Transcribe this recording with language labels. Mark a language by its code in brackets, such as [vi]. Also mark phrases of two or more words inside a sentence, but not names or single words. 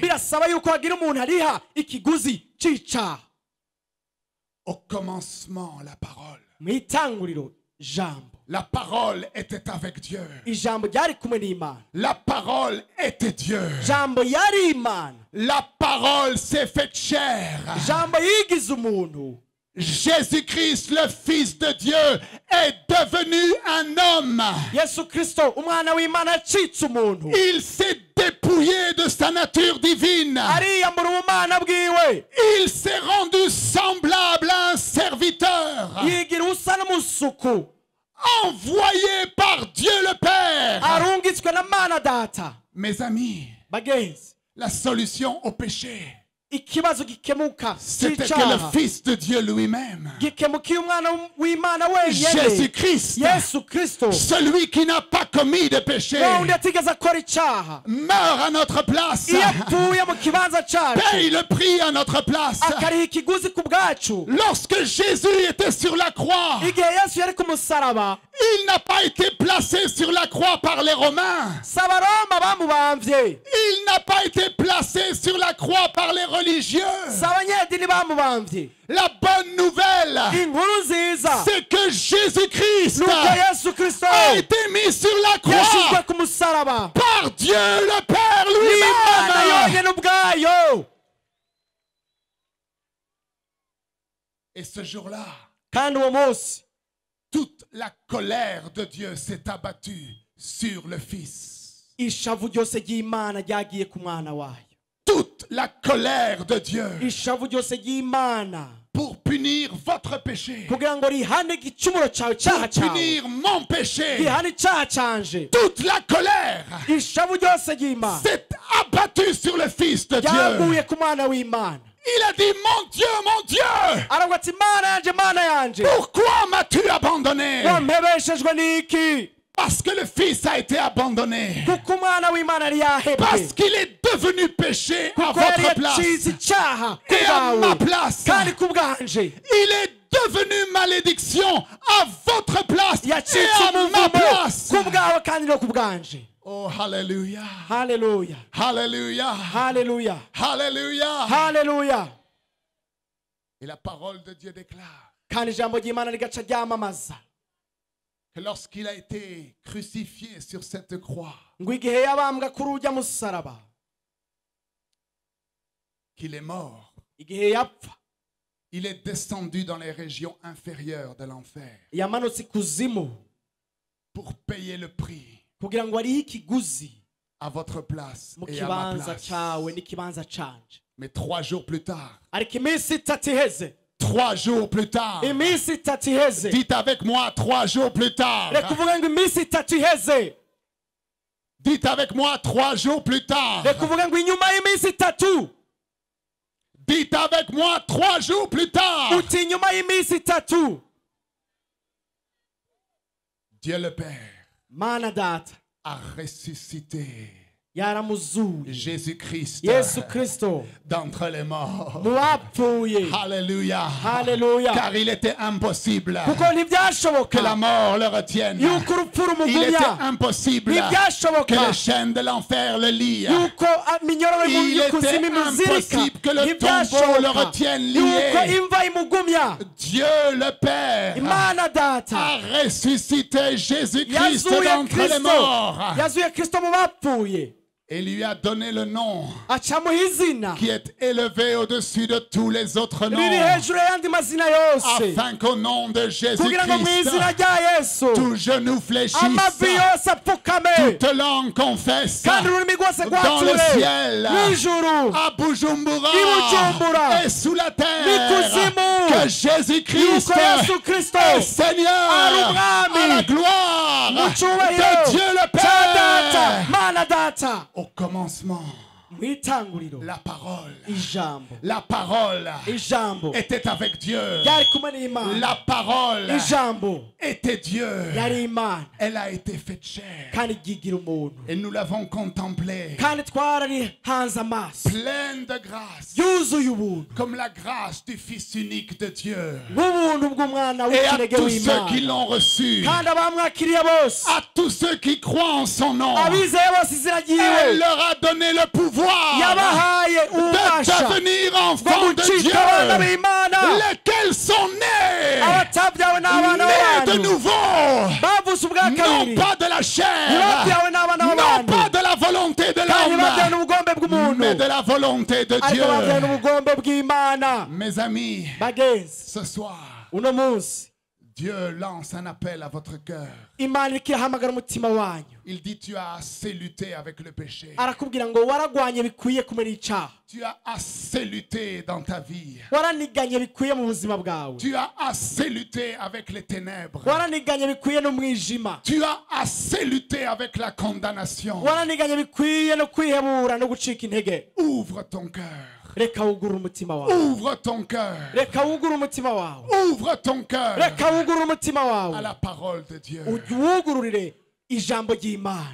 [rn] Birasaba yuko hagira umuntu ariha ikiguzi c'icaha. [fr] Au commencement, la parole. [rn] Mu itanguriro jambo, [fr] La parole était avec Dieu. [rn] ijambo ryari kumwe n'Imana, [fr] La parole était Dieu. [rn] jambo yari Imana, [fr] La parole s'est faite chair. [rn] jambo yigize umuntu. [fr] Jésus-Christ, le Fils de Dieu, est devenu un homme. [rn] Yesu Kristo umwana w'Imana yacitse umuntu, [fr] Il s'est dépouillé de sa nature divine. [rn] ariyambura ubumana bwiwe, [fr] Il s'est rendu semblable à un serviteur, [rn] yigira usa n'umusuku, [fr] envoyé par Dieu le Père. [rn] arungitswe na Mana Data. [fr] Mes amis, [rn] Bagenzi, [fr] la solution au péché, [rn] ikibazo gikemuka [fr] c'était que [rn] c'icaha [fr] le Fils de Dieu lui-même, [rn] gikemukiye umwana w'Imana wenyene, [fr] Jésus-Christ, [rn] Yesu Kristo, [fr] celui qui n'a pas commis de péché, [rn] wundi atigeze akora icaha, [fr] meurt à notre place, [rn] iyo apfuye mu kibanza cacu [fr] paye le prix à notre place. [rn] akariha ikiguzi ku bwacu. [fr] Lorsque Jésus était sur la croix, [rn] Igihe Yesu yari ku musaraba, [fr] il n'a pas été placé sur la croix par les Romains. [rn] si abaroma bamubamvye, [fr] Il n'a pas été placé sur la croix par les religieux. [rn] si abanyedini bamubamvye. [fr] La bonne nouvelle, [rn] Inkuru nziza [fr] c'est que Jésus-Christ [rn] nuko Yesu Kristo [fr] a été mis sur la [rn] yashizwe [fr] croix [rn] ku musaraba [fr] par Dieu le Père [rn] n'Imana [fr] lui-même. [rn] yonyene ubwayo. [fr] Et ce jour-là, [rn] Kandi uwo munsi [fr] toute la colère de Dieu s'est abattue sur le Fils. [rn] ishavu ryose ry'Imana ryagiye ku mwana wayo. [fr] Toute la colère de Dieu [rn] Ishavu ryose ry'Imana [fr] pour punir votre péché, [rn] kugira ngo rihane igicumuro cawe, icaha cawe, [fr] punir mon péché. [rn] rihane icaha canje. [fr] Toute la colère [rn] Ishavu ryose ry'Imana [fr] s'est abattue sur le Fils de Dieu. [rn] ryaguye ku mwana w'Imana. [fr] Il a dit, mon Dieu, [rn] Aravuga ati Mana yanje, Mana yanje, [fr] pourquoi m'as-tu abandonné? [rn] wampebeshejwe n'iki? [fr] Parce que le Fils a été abandonné. [rn] Kuko umwana w'Imana yari yahebwe, [fr] Parce qu'il est devenu péché à [rn] kuko yari [fr] votre place [rn] yacize icaha ku [fr] et à ma [rn] bwawe [fr] place. [rn] kandi ku bwanje. [fr] Il est devenu malédiction à votre place et [rn] Yacitse [fr] à ma [rn] umuvumo [fr] place. [rn] ku bwawe kandi no ku bwanje. [fr] Oh, hallelujah. [rn] Haleluya, [fr] Hallelujah. [rn] haleluya, [fr] Hallelujah. [rn] haleluya. [fr] Et la parole de Dieu déclare [rn] Kandi ijambo ry'Imana rigaca ryamamaza [fr] que lorsqu'il a été crucifié sur cette croix, [rn] ngo igihe yabambwa kuri urya musaraba, [fr] qu'il est mort, [rn] igihe yapfa, [fr] il est descendu dans les régions inférieures de l'enfer [rn] yamanutse ikuzimu [fr] pour payer le prix [rn] kugira ngo arihe ikiguzi [fr] à votre place [rn] mu [fr] et à ma [rn] kibanza [fr] place. [rn] cawe n'ikibanza canje. [fr] Mais 3 jours plus tard, [rn] Ariko iminsi itatu iheze, [fr] 3 jours plus tard, [rn] iminsi itatu iheze, [fr] dites avec moi 3 jours plus tard. [rn] reka uvuge ngo iminsi itatu iheze, [fr] Dites avec moi 3 jours plus tard. [rn] reka uvuge ngo inyuma y'iminsi itatu, [fr] Dites avec moi 3 jours plus tard. [rn] uti inyuma y'iminsi itatu, [fr] Dieu le Père [rn] Mana Data [fr] a ressuscité [rn] yaramuzuye [fr] Jésus-Christ [rn] Yesu Kristo [fr] d'entre les morts. [rn] mu bapfuye. [fr] Alléluia. [rn] Haleluya, [fr] Car il était impossible [rn] kuko [fr] que [rn] ntibyashoboka [fr] la mort le retienne. [rn] yuko urupfu [fr] Il était [rn] rumugumya, [fr] impossible que [rn] ntibyashoboka [fr] les chaînes de l'enfer le lient. [rn] yuko minyororo [fr] Il [rn] y'ikuzimu [fr] était [rn] imuzirika, [fr] impossible que le tombeau le [rn] ntibyashoboka [fr] retienne [rn] yuko [fr] lié. [rn] imva imugumya. [fr] Dieu le Père [rn] Imana Data [fr] a ressuscité Jésus-Christ [rn] yazuye [fr] d'entre les [rn] Kristo, [fr] morts. [rn] yazuye Kristo mu bapfuye. [fr] et lui a donné le nom [rn] acamuha izina [fr] qui est élevé au-dessus de tous les autres [rn] riri [fr] noms, [rn] hejuru y'ayandi mazina yose [fr] afin qu'au nom de [rn] kugira ngo mu [fr] Jésus-Christ, [rn] izina rya yesu [fr] tout genou fléchisse, [rn] amavi yose apfukame [fr] toute langue confesse [rn] kandi ururimi rwose [fr] dans le [rn] rwature [fr] ciel, [rn] mw'ijuru [fr] à Bujumbura [rn] Bujumbura, [fr] et sous la terre, [rn] n'ikuzimu, [fr] que Jésus-Christ [rn] yuko Yesu Kristo [fr] est Seigneur [rn] ari umwami [fr] à la gloire [rn] mu [fr] de [rn] cyubahiro [fr] Dieu le [rn] cya data [fr] Père. [rn] mana data [fr] Au commencement, [rn] mu itanguriro [fr] la parole [rn] ijambo [fr] était avec Dieu. [rn] ryari kumwe n'imana [fr] La parole [rn] ijambo [fr] était Dieu. [rn] yari imana [fr] Elle a été faite chair. [rn] kandi ryigira umuntu [fr] Et nous l'avons contemplée, [rn] kandi twararihanze amaso [fr] pleine de grâce, [rn] yuzuye ubuntu [fr] comme la grâce du Fils unique de Dieu. [rn] nk'ubuntu bw'umwana [fr] Et à [rn] w'ikinege [fr] tous ceux qui [rn] w'imana [fr] l'ont reçu, [rn] kandi abamwakiriye bose [fr] à tous ceux qui croient en son nom, [rn] abizeye bose izina [fr] elle [rn] ryiwe [fr] leur a donné le pouvoir [rn] yabahaye [fr] de [rn] ububasha [fr] devenir [rn] bwo [fr] enfants de [rn] gucika abana [fr] Dieu, [rn] b'imana [fr] lesquels sont nés, [rn] abatabyawe n'abana [fr] nés de [rn] b'abantu [fr] nouveau, [rn] bavutse ubwa [fr] non [rn] kabiri [fr] pas de la chair, [rn] ntibabyawe n'abana [fr] non [rn] b'abantu [fr] pas de la volonté de [rn] kandi ntibabyawe [fr] l'homme, [rn] n'ubugombe bw'umuntu [fr] mais de la volonté de [rn] ariko babyawe [fr] Dieu. [rn] n'ubugombe bw'imana [fr] Mes amis, [rn] bagenzi [fr] ce soir, [rn] uno munsi [fr] Dieu lance un appel à votre cœur. [rn] imana iriko irahamagara umutima wanyu [fr] Il dit, tu as assez lutté avec le péché. [rn] arakubwira ngo waragwanye bikwiye kumera icaha [fr] Tu as assez lutté dans ta vie. [rn] waraniganye bikwiye mu buzima bwawe [fr] Tu as assez lutté avec les ténèbres. [rn] waraniganye bikwiye n'umwijima [fr] Tu as assez lutté avec la condamnation. [rn] waraniganye bikwiye no kwihebura no gucika intege [fr] Ouvre ton cœur. [rn] reka wugure umutima wawe [fr] Ouvre ton cœur. [rn] reka wugure umutima wawe [fr] Ouvre ton cœur [rn] reka wugure umutima [fr] à [rn] wawe [fr] la parole de Dieu. [rn] wugururire ijambo ry'imana